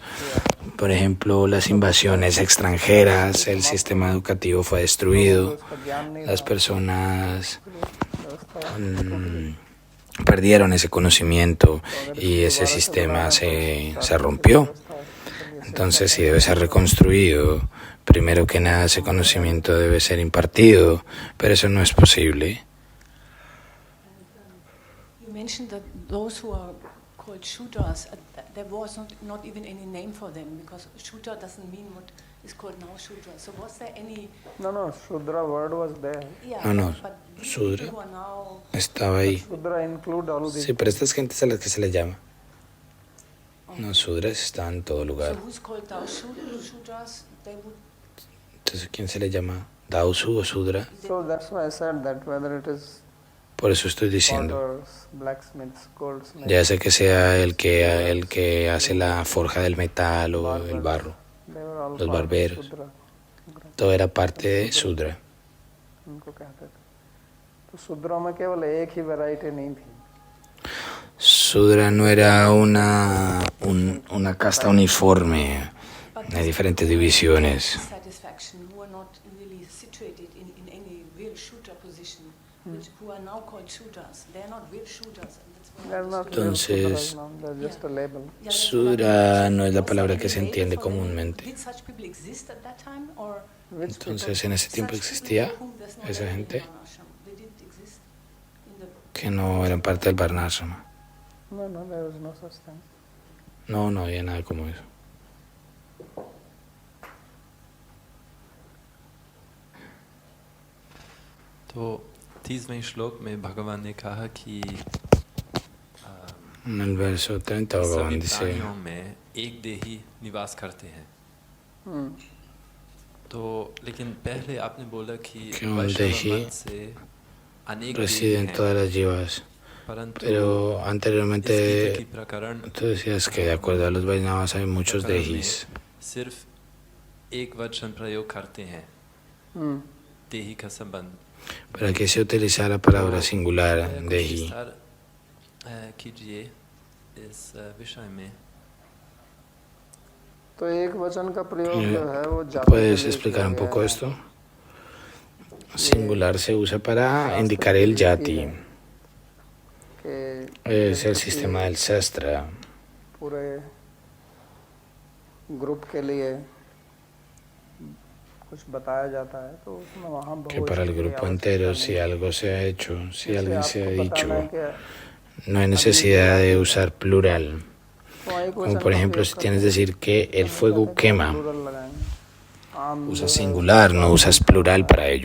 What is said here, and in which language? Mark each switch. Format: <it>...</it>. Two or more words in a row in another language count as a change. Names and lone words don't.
<es>Por ejemplo, las invasiones extranjeras, el sistema educativo fue destruido, las personas perdieron ese conocimiento y ese sistema se rompió. Entonces, si debe ser reconstruido, primero que nada ese conocimiento debe ser impartido, pero eso no es posible.</es> <en>You mentioned that those who are called Shudras, there was not even any name for them, because Shudra doesn't mean what is called now Shudra. So was there any... No, Shudra word was there. Yeah, No, but Shudra who are now...</en> <es>estaba ahí.</es> <en>Shudra include all these.</en> <es>Sí, pero estas gentes a las que se les llama. No, Shudras están en todo lugar.</es> <en>So who's called now Shudras? They would...</en> <es>Entonces, ¿quién se le llama? ¿Dausu o Shudra?</es> <en>So that's why I said that whether it is</en> <es>Por eso estoy diciendo.</es> <en>potters, blacksmiths, goldsmiths,</en> <es>Ya sea que sea el que hace la forja del metal o el barro,</es> <en>they were all</en> <es>los</es> <en>part of</en> <es>barberos,</es> <en>Shudra.</en> <es>todo era parte de Shudra.</es> <hi>उनको कहते थे। तो शूद्रों में केवल एक ही वैरायटी नहीं थी,</hi> <es>Sudra no era una casta uniforme, hay diferentes divisiones.</es> <en>Satisfaction, who are not really situated in any real shooter position, who are now called shooters. They are not real shooters. And that's what I they're not understood. real</en> <es>Entonces,</es> <en>Sudras, no, they're just a label. Yeah, that's</en> <es>Sudra</es> <en>what I</en> <es>no es la</es> <en>understood.</en> <es>palabra</es> <en>Was</en> <es>que</es> <en>there</en> <es>se</es> <en>any</en> <es>entiende</es> <en>label for them?</en> <es>comúnmente.</es> <en>Did such people exist at that time, or Which people?</en> <es>Entonces en ese tiempo</es> <en>such people</en> <es>existía</es> <en>for whom there's no</en> <es>esa</es> <en>label in</en> <es>gente</es> <en>Varnashram? They didn't exist in the</en> <es>que no eran parte del Varnashrama.</es> <en>No, no, there was no such thing.</en> <es>No, no había nada como eso.</es> <hi>तो 30वें श्लोक में भगवान ने कहा कि</hi> <es>En el verso 30 Bhagavan</es> <hi>सभी</hi> <es>dice</es> <hi>प्राणियों में एक देही निवास करते हैं। Hmm. तो लेकिन पहले आपने बोला कि</hi> <es>Que un</es> <hi>वैष्णव</hi> <es>dehi</es> <hi>मत से अनेक</hi> <es>reside en</es> <hi>देही</hi> <es>todas</es> <hi>हैं,</hi> <es>las jivas.</es> <hi>परंतु</hi> <es>Pero</es> <hi>इस गीता</hi> <es>anteriormente</es> <hi>की प्रकरण</hi> <es>tú decías que de acuerdo a los Vaishnavas hay muchos</es> <hi>प्रकरण में</hi> <es>dehis.</es> <hi>सिर्फ एक वचन प्रयोग करते हैं, Hmm. देही का संबंध।</hi> <es>Pero aquí se utiliza la palabra singular,</es> <hi>कुछ</hi> <es>dehi.</es> <hi>विस्तार कीजिए इस विषय में। तो एक वचन का प्रयोग जो है वो जाति के</hi> <es>¿Puedes</es> <hi>लिए</hi> <es>explicar</es> <hi>किया</hi> <es>un</es> <hi>गया</hi> <es>poco</es> <hi>है।</hi> <es>esto? Singular se usa para indicar el yati.</es> <hi>कि</hi> <es>Es el sistema del sastra.</es> <hi>पूरे ग्रुप के लिए कुछ बताया जाता है तो उसमें वहाँ</hi> <es>Que para el grupo entero, si algo se ha hecho, si alguien se ha dicho, no hay necesidad de usar plural. Como por ejemplo, si tienes que decir que el fuego quema, usas singular, no usas plural para ello.</es>